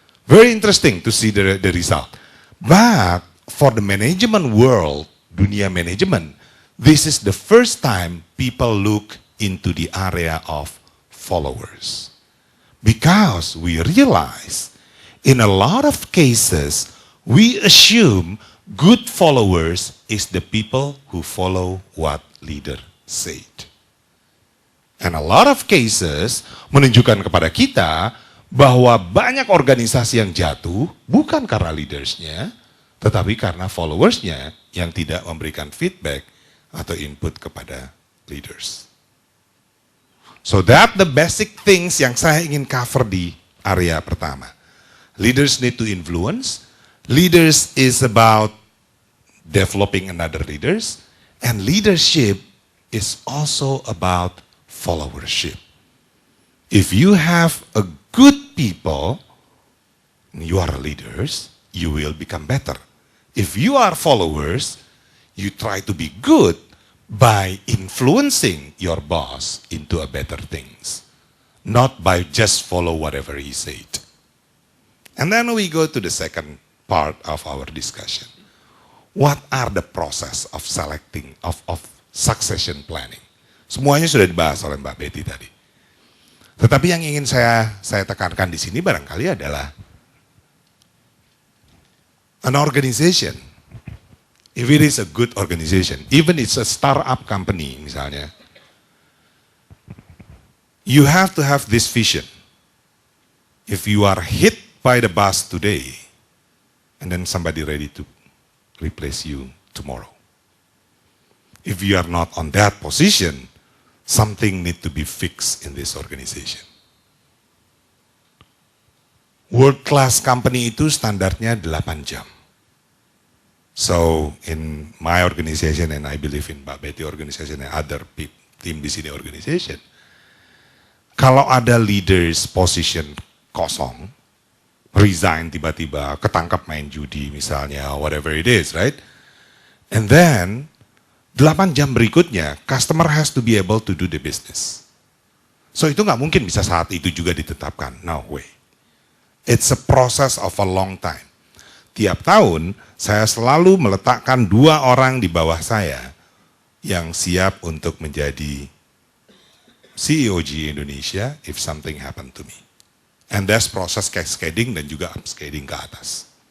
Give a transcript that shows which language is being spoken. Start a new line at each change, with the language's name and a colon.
English: Very interesting to see the result. But for the management world,
Indonesian: dunia manajemen,
English: this is the first time people look into the area of followers. Because we realize in a lot of cases, we assume Good followers is the people who follow what leader said.
Indonesian: And a lot of cases menunjukkan kepada kita bahwa banyak organisasi yang jatuh bukan karena leadersnya, tetapi karena followersnya yang tidak memberikan feedback atau input kepada leaders.
English: So that the basic things
Indonesian: yang saya ingin cover di area pertama.
English: Leaders need to influence. Leaders is about developing another leaders. And leadership is also about followership. If you have a good people, you are leaders, you will become better. If you are followers, you try to be good by influencing your boss into a better things, not by just follow whatever he said. And then we go to the second part of our discussion. What are the process of selecting, of succession planning?
Indonesian: Semuanya sudah dibahas oleh Mbak Betty tadi. Tetapi yang ingin saya tekankan di sini barangkali adalah
English: an organization. If it is a good organization, even it's a startup company misalnya, you have to have this vision. If you are hit by the bus today, and then somebody ready to replace you tomorrow. If you are not on that position, something need to be fixed in this organization. World class company
Indonesian: itu standarnya 8 jam.
English: So in my organization and I believe in Mbak Betty organization and other team
Indonesian: di sini
English: organization,
Indonesian: kalau ada
English: leaders position
Indonesian: kosong,
English: resign
Indonesian: tiba-tiba, ketangkap main judi misalnya,
English: whatever it is, right? And then
Indonesian: 8 jam berikutnya,
English: customer has to be able to do the business.
Indonesian: So itu nggak mungkin bisa saat itu juga ditetapkan,
English: no way. It's a process of a long time.
Indonesian: Tiap tahun, saya selalu meletakkan 2 orang di bawah saya yang siap untuk menjadi CEO GE Indonesia
English: if something happen to me. And that's
Indonesian: proses cascading dan juga upscaling ke atas.